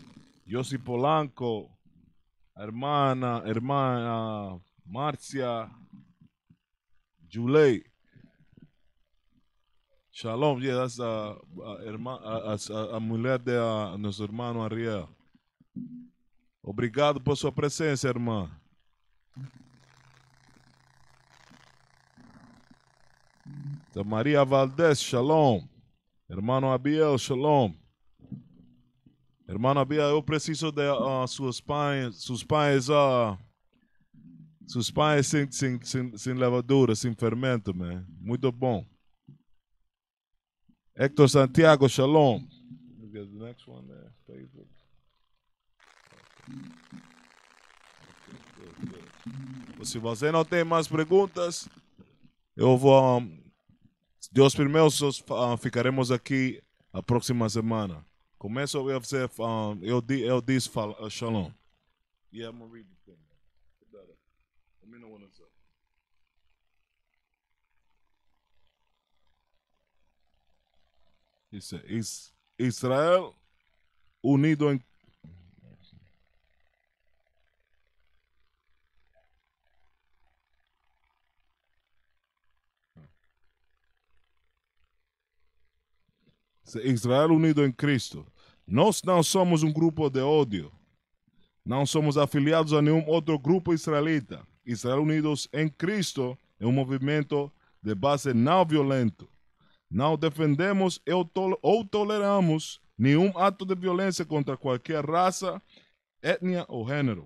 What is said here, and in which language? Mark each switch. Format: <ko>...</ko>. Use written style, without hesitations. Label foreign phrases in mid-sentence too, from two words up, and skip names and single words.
<es>Yossi Polanco, hermana Marcia, Julei.</es> <pt>Shalom,</pt> <en>yeah, that's a</en> <pt>mulher de nosso irmão Ariel. Obrigado por sua presença, irmã. Da Maria Valdez, shalom.</pt> <es>Hermano Abiel, shalom. Hermano Abiel,</es> <pt>eu preciso de seus pães sem levadura, sem fermento, man. Muito bom. Hector Santiago, shalom.</pt> <en>The next one there, Facebook.</en> <pt>Se você não tem mais perguntas, eu vou. Deus primeiro, ficaremos aqui a próxima semana. Começo a fazer, eu disse shalom.</pt> <en>Yeah, I'm gonna read the thing. Let me know when it's up.</en> <es>Dice, Israel unido en Israel unido em Cristo.</es> <pt>Nós não somos um grupo de ódio. Não somos afiliados a nenhum outro grupo israelita. Israel Unidos em Cristo é um movimento de base não violento. Não defendemos ou toleramos nenhum ato de violência contra qualquer raça, etnia ou gênero.</pt>